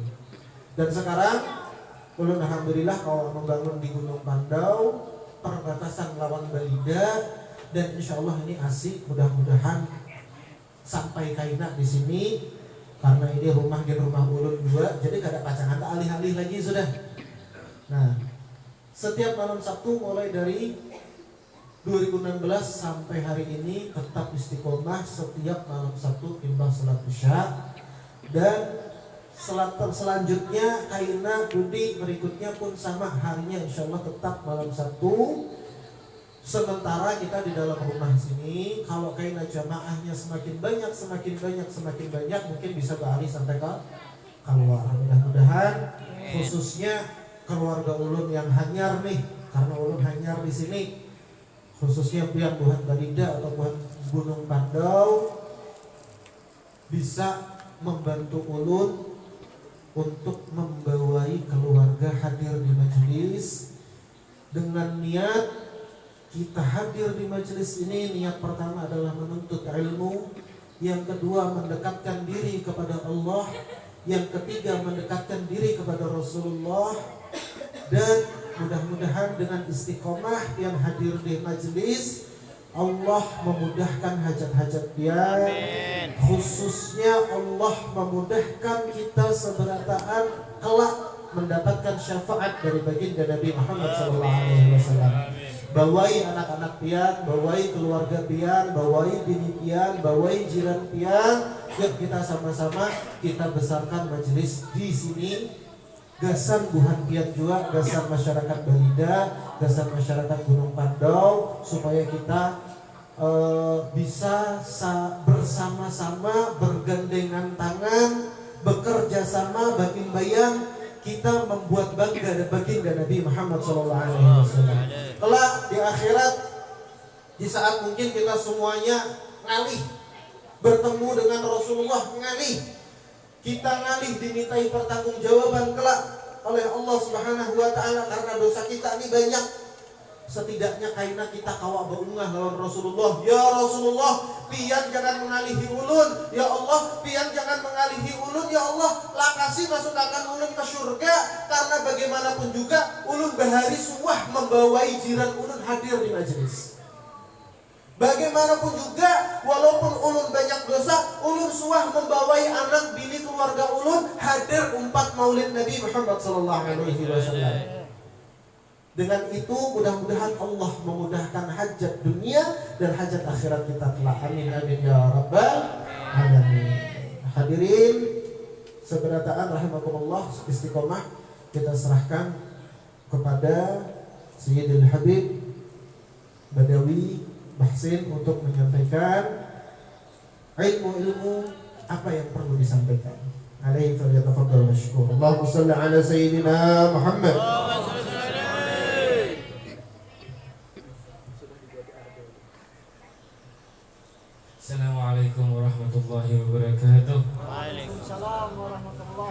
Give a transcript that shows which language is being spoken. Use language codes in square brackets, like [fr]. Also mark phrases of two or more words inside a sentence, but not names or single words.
[bjn] Dan sekarang ulun alhamdulillah kalau membangun di Gunung Pandau, perbatasan lawan Balida, dan [ar] إن شاء الله [bjn] ini asik, mudah-mudahan sampai kaina di sini karena ini rumah ulun 2, jadi kada pacangan alih-alih lagi sudah. Nah, setiap malam Sabtu mulai dari 2016 sampai hari ini tetap istiqomah setiap malam Sabtu imbang salat Isya, dan selanjutnya kaina budi berikutnya pun sama harinya [ar] إن شاء الله [bjn] tetap malam Sabtu. Sementara kita di dalam rumah sini, kalau kaina jamaahnya semakin banyak mungkin bisa beralih sampai ke keluar. Mudah-mudahan khususnya keluarga ulun yang Hanyar nih, karena ulun Hanyar di sini, khususnya pihak Buhan Balida atau Buhan Gunung Pandau, bisa membantu ulun untuk membawai keluarga hadir di majelis dengan niat kita hadir di majelis ini. [id] Niat pertama adalah menuntut ilmu, yang kedua mendekatkan diri kepada Allah, yang ketiga mendekatkan diri kepada Rasulullah. Dan mudah-mudahan dengan istiqomah yang hadir di majelis, Allah memudahkan hajat-hajat pian. Khususnya Allah memudahkan kita seberataan kelak mendapatkan syafaat dari baginda Nabi Muhammad SAW. [bjn] Bawai anak-anak pian, bawai keluarga pian, bawai bini pian, bawai jiran pian. [id] Yuk kita sama-sama kita besarkan majelis di sini. [bjn] Gasan Buhan Pian juga, gasan masyarakat Balida, gasan masyarakat Gunung Pandau, [id] supaya kita bisa bersama-sama bergandengan tangan, bekerja sama, bagian kita membuat bangga baginda Nabi Muhammad SAW. [bjn] Kelak di akhirat, di saat mungkin kita semuanya ngalih bertemu dengan Rasulullah, ngalih kita ngalih dimintai pertanggungjawaban kelak oleh Allah [ar] سبحانه وتعالى [bjn] karena dosa kita ini banyak. Setidaknya kaina kita kawa beungah lawan Rasulullah. Ya Rasulullah, pian jangan mengalihi ulun. Ya Allah, pian jangan mengalihi ulun. Ya Allah, lakasi masukkan ulun ke surga. Karena bagaimanapun juga ulun bahari suah membawai jiran ulun hadir di majelis. Bagaimanapun juga, walaupun ulun banyak dosa, ulun suah membawai anak bini keluarga ulun hadir umpat maulid Nabi Muhammad SAW. [id] Dengan itu mudah-mudahan Allah memudahkan hajat dunia dan hajat akhirat kita kelak. [ar] آمين آمين يا رب العالمين. [id] Hadirin seberataan rahimakumullah, istiqomah kita serahkan kepada Sayyidul Habib Badawi Mahsin untuk menyampaikan ilmu-ilmu apa yang perlu disampaikan. [ar] عليه فليتفضل مشكور. اللهم صل على سيدنا محمد. السلام عليكم ورحمة الله وبركاته. وعليكم السلام ورحمة الله وبركاته.